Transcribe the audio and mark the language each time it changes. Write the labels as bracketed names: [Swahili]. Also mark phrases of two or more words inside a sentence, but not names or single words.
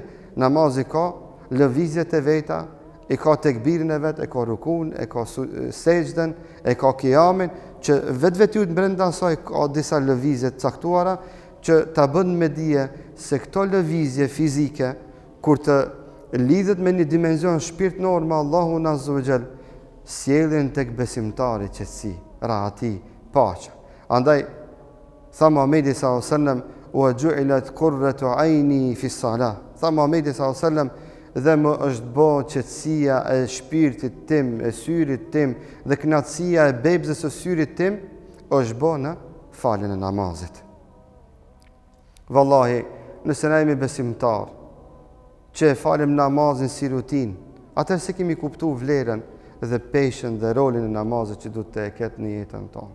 [Albanian] Namazi ka lëvizjet e veta, e ka tekbirin e vet, e ka rukun, e ka sejdën, e ka kiamin, që vetë brenda asaj ka disa lëvizje të caktuara që ta bën me dije se këto lëvizje fizike kur të lidhet me një dimension shpirtënor me Allahun [Arabic] Azza wa Jall, [Albanian] sjellin tek besimtari qetësi, rahati, paqe. Andaj tha Muhamedi [Arabic] صلى الله عليه وسلم, "وجعلت قرة عيني في الصلاة." [Albanian] Tha Muhamedi [Arabic] sallallahu alaihi wasallam, [Albanian] dhe më është bë qetësia e shpirtit tim, e syrit tim, dhe kënaqësia e bebzës së syrit tim është bë në faljen e namazit. Vallahi, nëse na jemi besimtar, që e falim namazin si rutinë, atëherë se kemi kuptuar vlerën dhe peshën dhe rolin e namazit që duhet të e ketë në jetën tonë.